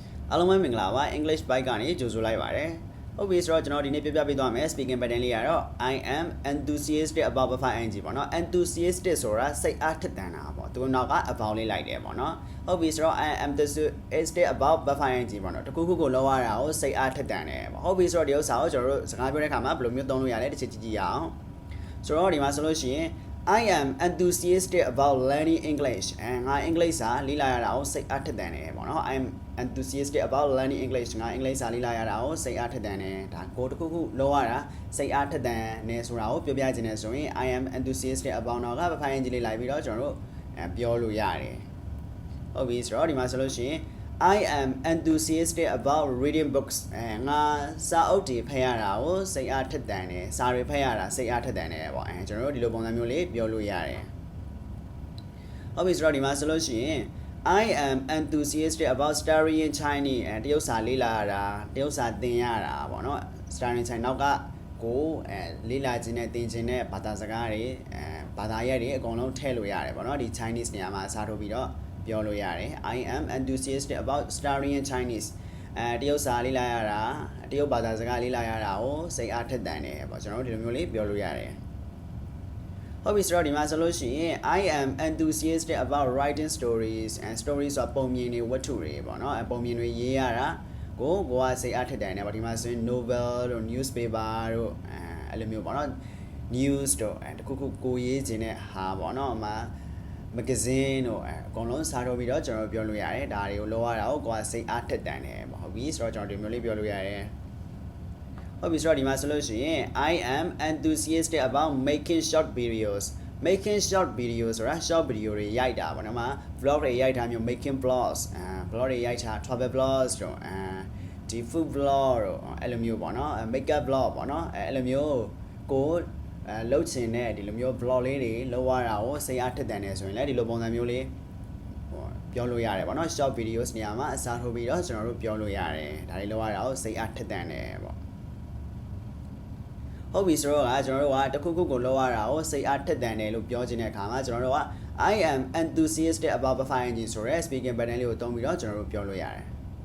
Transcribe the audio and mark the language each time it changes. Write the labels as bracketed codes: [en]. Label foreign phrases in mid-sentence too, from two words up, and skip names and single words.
[my] အားလုံးပဲမင်္ဂလာပါ English Byte ကနေကြိုဆိုလိုက်ပါတယ်ဟုတ်ပြီဆိုတော့ကျွန်တော်ဒီနေ့ပြပြပေးသွားမယ် [en] speaking pattern [my] လေးကတော့ [en] I am enthusiastic about verb ing [my] ပေါ့နော် enthusiastic ဆိုတာစိတ်အားထက်သန်တာပေါ့သူနောက်က about လေးလိုက်တယ်ပေါ့နော်ဟုတ်ပြီဆိုတော့ [en] I am enthusiastic about verb ing [my] ပေါ့နော်တခုခုကိုလောက်ရတာကိုစိတ်အားထက်သန်တယ်ပေါ့ဟုတ်ပြီဆိုတော့ဒီဥစ္စာကိုကျွန်တော်တို့စကားပြောတဲ့အခါမှာဘယ်လိုမျိုးသုံးလို့ရလဲတစ်ချက်ကြည့်ကြည့်ရအောင်ဆိုတော့ဒီမှာ ဆိုလို့ရှိရင် [en] I am enthusiastic about learning English [my] ငါ English စာလေ့လာရတာကိုစိတ်အားထက်သန်တယ်ပေါ့နော် [en] I am enthusiastic about learning English [my] ငါ English စာလေ့လာရတာကိုစိတ်အားထက်သန်တယ်ဒါကိုတစ်ခုခုလောက်ရတာစိတ်အားထက်သန်နေဆိုတာကိုပြောပြခြင်းနဲ့ဆိုရင် [en] I am enthusiastic about [my] တော့ကဖိုင်ကြီးလေးလိုက်ပြီးတော့ကျွန်တော်တို့ ပြောလို့ရတယ်ဟုတ်ပြီဆိုတော့ဒီမှာဆိုလို့ရှိရင် [en] I am enthusiastic about reading books [my] ငါစာအုပ်တွေဖတ်ရတာကိုစိတ်အားထက်သန်တယ်စာတွေဖတ်ရတာစိတ်အားထက်သန်တယ်ပေါ့ကျွန်တော်တို့ဒီလိုပုံစံမျိုးလေးပြောလို့ရတယ်ဟုတ်ပြီဆို တော့ဒီမှာဆိုလို့ရှိရင် [en] I am enthusiastic about studying Chinese [my] တရုတ်စာလေ့လာရတာတရုတ်စာသင်ရတာပေါ့နော် [en] studying Chinese [my] နောက်ကကိုလေ့လာခြင်းနဲ့သင်ခြင်းနဲ့ဘာသာ စကားတွေဘာသာရပ်တွေအကုန်လုံးထည့်လို့ရတယ်ပေါ့နော်ဒီ Chinese နေရာမှာအစားထိုးပြီးတော့ပြောလို့ရတယ် [en] I am enthusiastic about studying [my] Chinese တရုတ်စာလေ့လာရတာတရုတ်ဘာသာစကားလေ့လာရတာကိုစိတ်အားထက်သန်တယ်ပေါ့ကျွန်တော်တို့ဒီလိုမျိုးလေးပြောလို့ရတယ်ဟုတ်ပြီဆိုတော့ဒီမှာဆိုလို့ရှိရင် [en] I am enthusiastic about writing stories and stories [my] ဆိုပုံမြင်တွေဝတ္ထုတွေပေါ့နော်ပုံမြင်တွေရေးရတာကိုကစိတ်အားထက်သန်တယ်ပေါ့ဒီမှာဆိုရင် novel တို့ newspaper တို့အဲ့လိုမျိုးပေါ့နော် news တို့တခုခုကိုရေးခြင်းတဲ့ဟာပေါ့နော်မှာ magazine တို့အကုန်လုံးစားတော့ပြီးတော့ကျွန်တော်ပြောလို့ရတယ်ဒါတွေကိုလောရတာကိုကိုယ်ကစိတ်အားထက်တန်တယ်ပေါ့ဟုတ်ပြီဆိုတော့ကျွန်တော်ဒီမျိုးလေးပြောလို့ရတယ်ဟုတ်ပြီဆိုတော့ဒီမှာဆိုလို့ရှိရင် [en] I am enthusiastic about making short videos making short videos [my] ဆိုတာ [en] short video [my] တွေရိုက်တာပေါ့နော်မှာ vlog တွေရိုက်တာမျိုး [en] making vlogs [my] vlog တွေရိုက်တာ [en] travel vlogs [my] တို့ဒီ [en] food vlog [my] တို့အဲ့လိုမျိုးပေါ့နော် [en] makeup vlog [my] ပေါ့နော်အဲ့လိုမျိုးကိုလှုပ်ချင်တဲ့ဒီလိုမျိုး vlog လေးတွေလုပ်ရတာကိုစိတ်အားထက်သန်နေဆိုရင်လည်းဒီလိုပုံစံမျိုးလေးပြောလို့ရတယ်ပေါ့နော် [en] short videos [my] နေရာမှာအစားထိုးပြီးတော့ကျွန်တော်တို့ပြောလို့ရတယ်ဒါလေးလုပ်ရတာကိုစိတ်အားထက်သန်တယ်ပေါ့ ဟုတ်ပြီဆိုတော့ကျွန်တော်တို့ကတခုခုကိုလုပ်ရတာကိုစိတ်အားထက်သန်တယ်လို့ပြောချင်တဲ့အခါမှာကျွန်တော်တို့က [en] I am enthusiastic about verb ing [my] ဆိုရဲ [en] speaking pattern [my] လေးကိုသုံးပြီးတော့ကျွန်တော်တို့ပြောလို့ရတယ်